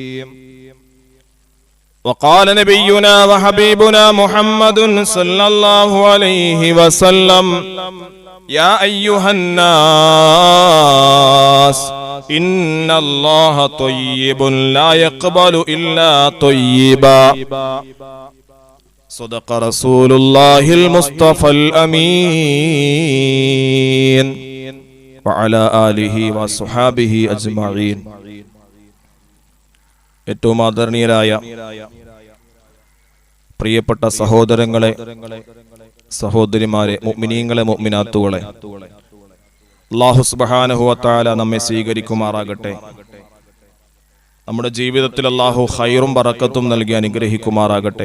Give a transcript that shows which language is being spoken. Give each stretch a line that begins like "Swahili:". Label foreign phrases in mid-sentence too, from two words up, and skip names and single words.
Arabic: وقال نبينا وحبيبنا محمد صلى الله عليه وسلم: يا أيها الناس إن الله طيب لا يقبل إلا طيبا. صدق رسول الله المصطفى الأمين وعلى آله وصحابه أجمعين.
Malayalam: ഏറ്റവും ആദരണീയരായ പ്രിയപ്പെട്ട സഹോദരങ്ങളെ, സഹോദരിമാരെ, മുഅ്മിനീങ്ങളെ, മുഅ്മിനാത്തുകളെ,
Arabic: الله سبحانه وتعالى
Malayalam: നമ്മെ സ്വീകരിക്കുമാറാകട്ടെ. നമ്മുടെ ജീവിതത്തിൽ അല്ലാഹു ഖൈറും ബറക്കത്തും നൽകി അനുഗ്രഹിക്കുമാറാകട്ടെ.